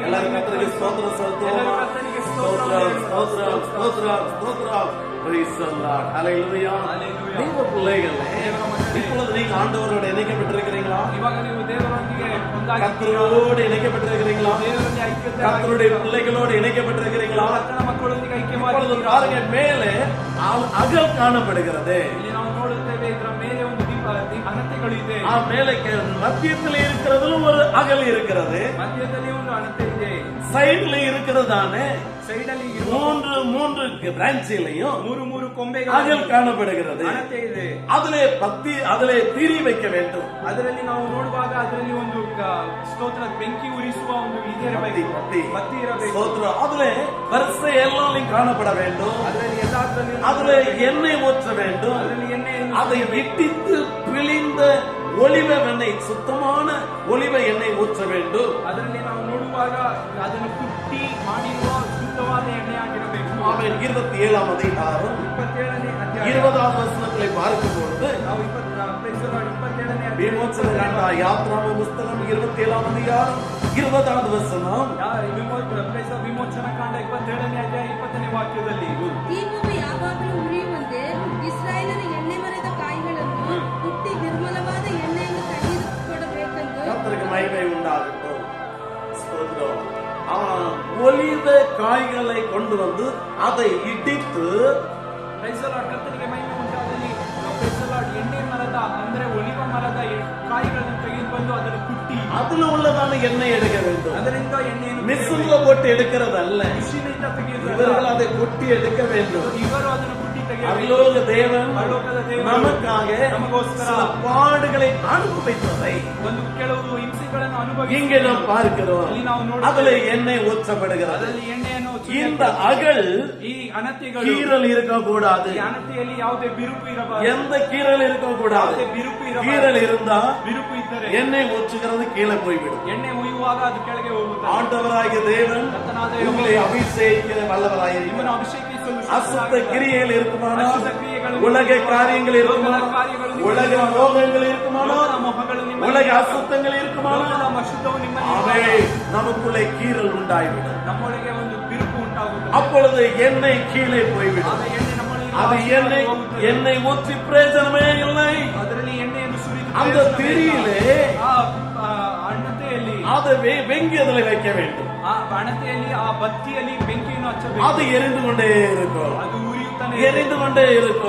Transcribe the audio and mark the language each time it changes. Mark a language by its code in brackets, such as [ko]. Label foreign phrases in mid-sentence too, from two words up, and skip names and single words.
[ta] எல்லாரும் கர்த்தருக்கு ஸ்தோத்திரம் செலுத்துவோமா? எல்லாரும் கர்த்தருக்கு ஸ்தோத்திரம் ஸ்தோத்திரம் ஸ்தோத்திரம் ஸ்தோத்திரம். [en] Praise the Lord. Hallelujah. Hallelujah. [ta] தேவ பிள்ளைகளே, இப்பொழுது நீங்க ஆண்டவரோடு இணைக்கப்பட்டிருக்கிறீங்களா? [kn] ಇವಾಗ ನೀವು ದೇವರೊಂದಿಗೆ [ta] கர்த்தரோடு இணைக்கப்பட்டிருக்கிறீங்களா? [kn] ದೇವರೊಂದಿಗೆ ಐಕ್ಯತೆ [ta] கர்த்தருடைய பிள்ளைகளோடு இணைக்கப்பட்டிருக்கிறீங்களா? [kn] ಕರ್ತನ ಮಕ್ಕಳೊಂದಿಗೆ [ta] இப்பொழுது [kn] ಐಕ್ಯವಾಗಿದ್ದೀರಾ? [ta] பாருங்க, மேலே அகல் காணப்படுகிறது. [kn] ಇಲ್ಲಿ ನಾವು ನೋಡುತ್ತೇವೆ, ಇದರ ಮೇಲೆ ಒಂದು ಅನತೆಗಳು ಇದೆ. [ta] மேலே மத்தியத்தில் இருக்கிறதுல ஒரு அகல் இருக்கிறது. [kn] ಮಧ್ಯದಲ್ಲಿ ಒಂದು ಅನತೆ ಇದೆ. [ta] சைடுல இருக்கிறதானே [kn] ಸೈಡ್ ಅಲ್ಲಿ [ta] மூன்று பிரான்ச்சிலையும் [kn] ಮೂರು ಕೊಂಬೆಗಳು [ta] அகல் காணப்படுகிறது. [kn] ಅನತೆ ಇದೆ. [ta] அதிலே திரி வைக்க வேண்டும். [kn] ಅದರಲ್ಲಿ ನಾವು ನೋಡುವಾಗ ಅದರಲ್ಲಿ ಒಂದು ಸ್ತೋತ್ರ ಬೆಂಕಿ ಉರಿಸುವ ಒಂದು ಇದಿರಬೇಕು, ಬತ್ತಿ ಇರಬೇಕು. [ta] ஸ்தோத்திரம். அதிலே வரிசை எல்லாம் காணப்பட வேண்டும். [kn] ಅದರಲ್ಲಿ ಎಲ್ಲದರಲ್ಲಿ [ta] அதிலே எண்ணெய் ஊற்ற வேண்டும். [kn] ಅದರಲ್ಲಿ ಎಣ್ಣೆಯನ್ನು [ta] அதை இட்டித்து பிழிந்த ஒலிவ எண்ணெய், சுத்தமான ஒலிவ எண்ணெய் ஊற்ற வேண்டும். [kn] ಅದರಲ್ಲಿ ನಾವು ನೋಡುವಾಗ ಅದನ್ನು ಕುಟ್ಟಿ ಮಾಡಿರುವ ಶುದ್ಧವಾದ ಎಣ್ಣೆ ಆಗಿರಬೇಕು. [ta] ஆமென். 27ஆம் அதிகாரம் [kn] 27ನೇ ಅಧ್ಯಾಯ [ta] 20வது வசனத்தை பார்க்கும் பொழுது, [kn] ನಾವು 27ನೇ [ta] விமோசன காண்ட யாத்ராம புஸ்தகம் 27ஆம் அதிகாரம் 20வது வசனம். [kn] ವಿಮೋಚನ ಕಾಂಡ 27ನೇ ಅಧ್ಯಾಯ 20ನೇ ವಾಕ್ಯದಲ್ಲಿ ದೀಪವು ಯಾವಾಗಲೂ ಉರಿಯುವಂತೆ ಇಸ್ರಾಯೇಲರ ಎಣ್ಣೆ ಮರದ ಕಾಯಿಗಳನ್ನು ಹುಟ್ಟಿ ನಿರ್ಮಲವಾದ ಎಣ್ಣೆಯನ್ನು ತೆಗೆದುಕೊಡಬೇಕೆಂದು [ta] கர்த்தருக்கு மகிமை உண்டாகட்டும். ஸ்தோத்திரம். ஒலிவ காய்களை கொண்டு வந்து அதை இடித்து [kn] ಕರ್ತನಿಗೆ ಮಹಿಮೆ ಉಂಟಾದಲ್ಲಿ ಎಣ್ಣೆ ಮರದ ಅಂದ್ರೆ ಒಲಿವ ಮರದ ಕಾಯಿಗಳನ್ನು ತೆಗೆದುಕೊಂಡು ಅದನ್ನು ಕುಟ್ಟಿ [ta] அதுல உள்ளதான எண்ணெய் எடுக்க வேண்டும். [kn] ಅದರಿಂದ ಎಣ್ಣೆಯನ್ನು [ta] மிஷின்ல போட்டு எடுக்கிறது அல்ல. [kn] ಮಿಷಿನಿಂದ ತೆಗೆಯುವುದು [ta] இவர்கள் அதை கொட்டி எடுக்க வேண்டும். [kn] ಇವರು ಅದನ್ನು ಕುಟ್ಟಿ ತೆಗೆಯಬೇಕು. [ta] அருளோக தேவன் [kn] ಪರಲೋಕದ ದೇವರು [ta] நமக்காக [kn] ನಮಗೋಸ್ಕರ [ta] சில பாடுகளை அனுபவித்ததை [kn] ಒಂದು ಕೆಲವು ಹಿಂಸೆಗಳನ್ನು [ta] இங்கே நாம் பார்க்கிறோம். [kn] ಇಲ್ಲಿ ನಾವು ನೋಡುತ್ತೇವೆ. [ta] அதுல எண்ணெய் ஊற்றப்படுகிறது. [kn] ಅದರಲ್ಲಿ ಎಣ್ಣೆಯನ್ನು [ta] இந்த அகல் [kn] ಈ ಅನತೆಗಳು [ta] கீறல் இருக்கக்கூடாது. [kn] ಈ ಅನತೆಯಲ್ಲಿ ಯಾವುದೇ ಬಿರುಕು ಇರಬಾರದು. [ta] எந்த கீறல் இருக்கக்கூடாது. [kn] ಯಾವುದೇ ಬಿರುಕು ಇರಬಾರದು. [ta] கீறல் இருந்தா [kn] ಬಿರುಕು ಇದ್ದರೆ [ta] எண்ணெய் ஊற்றுகிறது கீழே போய்விடும். [kn] ಎಣ್ಣೆ ಉಯ್ಯುವಾಗ ಅದು ಕೆಳಗೆ ಹೋಗುತ್ತದೆ. [ta] ஆண்டவராகிய தேவன் [kn] ಕರ್ತನಾದ [ta] உங்களை அபிஷேகிக்கிற வல்லவராயிருக்கிறார். [kn] ನಿಮ್ಮನ್ನು ಅಭಿಷೇಕಿಸಲು [ta] அசுத்த கிரியைகள் இருக்குமானால், [kn] ಅಶುದ್ಧ ಕ್ರಿಯೆಗಳು, [ta] உலக காரியங்கள் இருக்குமானால், [kn] ಲೋಕದ ಕಾರ್ಯಗಳು, [ta] உலக மோகங்கள் இருக்குமானால், [kn] ಲೋಕದ ಮೋಹಗಳು ನಿಮ್ಮಲ್ಲಿ, [ta] உலக அசுத்தங்கள் இருக்குமானால், [kn] ಲೋಕದ ಅಶುದ್ಧವು ನಿಮ್ಮಲ್ಲಿ [ta] அவை [kn] ಇರುವಾಗ [ta] நமக்குள்ளே கீறல் உண்டாய்விடும். [kn] ನಮ್ಮೊಳಗೆ ಒಂದು ಬಿರುಕು ಉಂಟಾಗುತ್ತದೆ. [ta] அப்பொழுது எண்ணெய் கீழே போய்விடும். [kn] ಆಗ ಎಣ್ಣೆ ನಮ್ಮೊಳಗೆ [ta] அது [kn] ಹೋಗುತ್ತದೆ. [ta] எண்ணெய் ஊற்றி பிரயோஜனமே இல்லை. [kn] ಅದರಲ್ಲಿ ಎಣ್ಣೆಯನ್ನು ಸುರಿದು [ta] அந்த திரியிலே [kn] ಆ ಅಣತೆಯಲ್ಲಿ [ta] அதை வெங்கி அதில் வைக்க வேண்டும். [kn] ಆ ಅಣತೆಯಲ್ಲಿ ಆ ಬತ್ತಿಯಲ್ಲಿ ಬೆಂಕಿಯನ್ನು ಹಚ್ಚಬೇಕು. [ta] அது எரிந்து கொண்டே இருக்கும். [kn] ಅದು ಉರಿಯುತ್ತಾನೆ [ta] எரிந்து கொண்டே இருக்கும்.